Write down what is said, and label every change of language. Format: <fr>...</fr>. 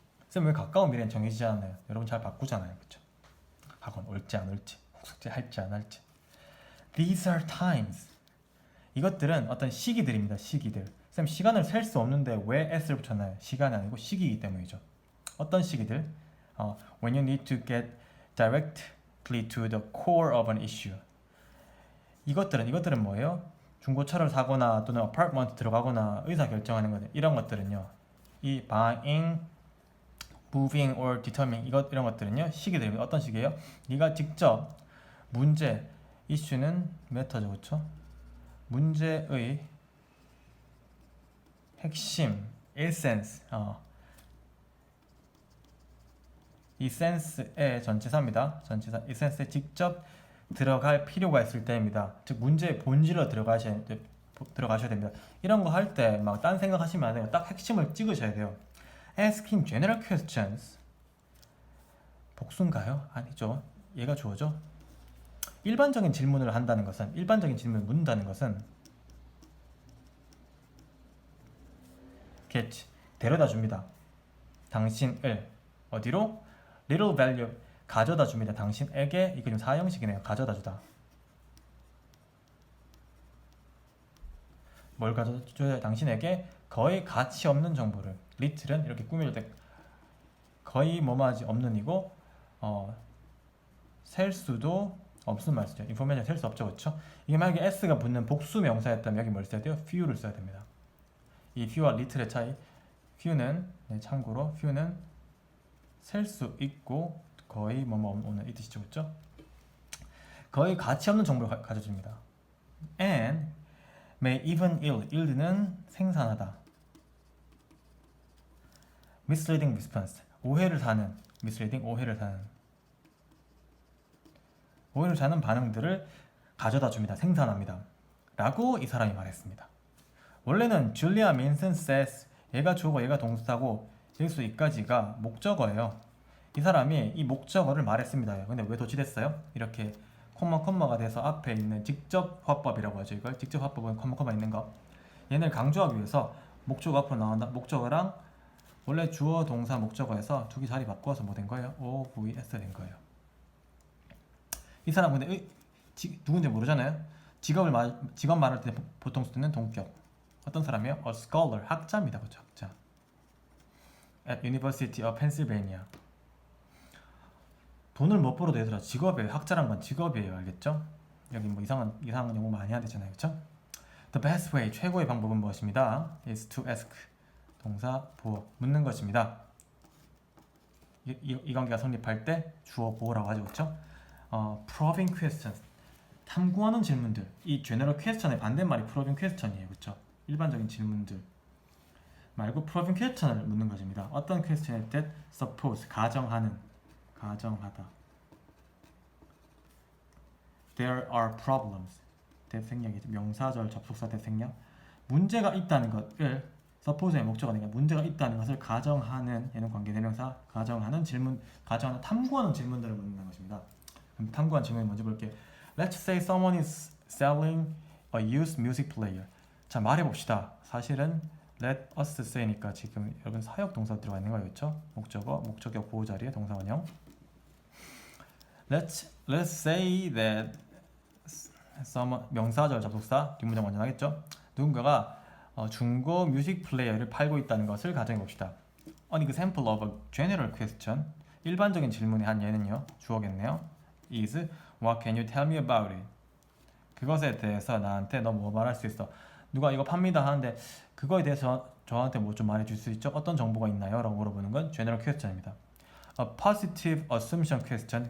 <ko>쌤, 왜 가까운 미래는 정해지지 않아요? 여러분 잘 바꾸잖아요. 그쵸? 학원 올지 안 올지, 숙제 할지 안 할지.</ko> <en>These are times.</en> <ko>이것들은 어떤 시기들입니다. 시기들. 쌤, 시간을 셀 수 없는데 왜 s를 붙였나요? 시간이 아니고 시기이기 때문이죠. 어떤 시기들?</ko> <en>When you need to get directly to the core of an issue.</en> <ko>이것들은 뭐예요? 중고차를 사거나 또는 아파트먼트 들어가거나 의사 결정하는 거들. 이런 것들은요. 이</ko> <en>buying, moving or determining</en> <ko>이런 것들은요. 시기들입니다. 어떤 시기예요? 네가 직접 문제, 이슈는 메타죠, 그렇죠? 문제의 핵심, 에센스, 이 센스의 전치사입니다. 전치사, 이 센스에 직접 들어갈 필요가 있을 때입니다. 즉 문제의 본질로 들어가셔야 됩니다. 이런 거 할 때 막 딴 생각하시면 안 돼요. 딱 핵심을 찍으셔야 돼요.</ko> <en>Asking general questions.</en> <ko>복수인가요? 아니죠. 얘가 주어죠. 일반적인 질문을 묻는다는 것은 get 데려다 줍니다. 당신을 어디로?</ko> <en>little value</en> <ko>가져다 줍니다. 당신에게. 이거 좀 사형식이네요. 가져다 주다. 뭘 가져다 줘야 당신에게 거의 가치 없는 정보를. little은 이렇게 꾸밀 때 거의 뭐뭐하지 없는 이고 셀 수도 없음 말 쓰죠. 인포메이션 셀 수 없죠. 그렇죠? 이게 만약에 s가 붙는 복수 명사였다면 여기 뭘 써야 돼요? few를 써야 됩니다. 이 few와 little의 차이. few는 참고로 few는 셀 수 있고 거의 뭐뭐 없는 이 뜻이죠. 그렇죠? 거의 가치 없는 정보를 가져줍니다.</ko> <en>and may even yield는</en> <ko>생산하다.</ko> <en>misleading response</en> <ko>오해를 사는 misleading 오해를 사는 반응들을 가져다 줍니다. 생산합니다. 라고 이 사람이 말했습니다. 원래는 Julia Minson says 얘가 주어고 얘가 동사고 여기서 이까지가 목적어예요. 이 사람이 이 목적어를 말했습니다. 근데 왜 도치됐어요? 이렇게 콤마가 돼서 앞에 있는 직접 화법이라고 하죠. 이걸 직접 화법은 콤마 있는 거. 얘를 강조하기 위해서 목적어 앞으로 나온다. 목적어랑 원래 주어 동사 목적어에서 두 개 자리 바꿔서 뭐 된 거예요? OVS 된 거예요. 이 사람 근데 누군지 모르잖아요. 직업 말할 때 보통 쓰는 동격. 어떤 사람이요?</ko> <en>A scholar 학자입니다.</en> <ko>그렇죠? 학자.</ko> <en>At University of Pennsylvania.</en> <ko>돈을 못 벌어도 얘들아 직업이에요. 학자란 건 직업이에요. 알겠죠? 여기 뭐 이상한 영어 많이 해야 되잖아요. 그렇죠?</ko> <en>The best way</en> <ko>최고의 방법은 무엇입니다?</ko> <en>is to ask</en> <ko>동사 보어 묻는 것입니다. 이 관계가 성립할 때 주어 보어라고 하죠. 그렇죠?</ko> <en>probing questions</en> <ko>탐구하는 질문들. 이</ko> <en>general question</en> <ko>의 반대말이</ko> <en>probing question</en> <ko>이에요. 그렇죠? 일반적인 질문들 말고</ko> <en>probing question</en> <ko>을 묻는 것입니다. 어떤 question일 때 suppose 가정하다.</ko> <en>There are problems.</en> <ko>대생략이죠. 명사절 접속사 대생략. 문제가 있다는 것을 suppose의 목적어가 아니라 문제가 있다는 것을 가정하는 얘는 관계대명사 가정하는 질문, 탐구하는 질문들을 묻는 것입니다. 그럼 탐구한 질문을 먼저 볼게요.</ko> <en>Let's say someone is selling a used music player.</en> <ko>자 말해봅시다. 사실은 let us say니까 지금 여러분 사역 동사 들어가 있는 거예요. 그렇죠? 목적격 보호 자리에 동사 원형.</ko> <en>Let's say that someone</en> <ko>명사절 접속사 뒷문장 먼저 하겠죠. 누군가가 중고 뮤직 플레이어를 팔고 있다는 것을 가정해 봅시다.</ko> <en>An example of a general question.</en> <ko>일반적인 질문의 한 예는요. 주어겠네요.</ko> <en>is what can you tell me about it?</en> <ko>그것에 대해서 나한테 너 뭐 말할 수 있어? 누가 이거 팝니다 하는데 그거에 대해서 저한테 뭐 좀 말해줄 수 있죠? 어떤 정보가 있나요? 라고 물어보는 건 general question입니다.</ko> <en>A positive assumption question.</en>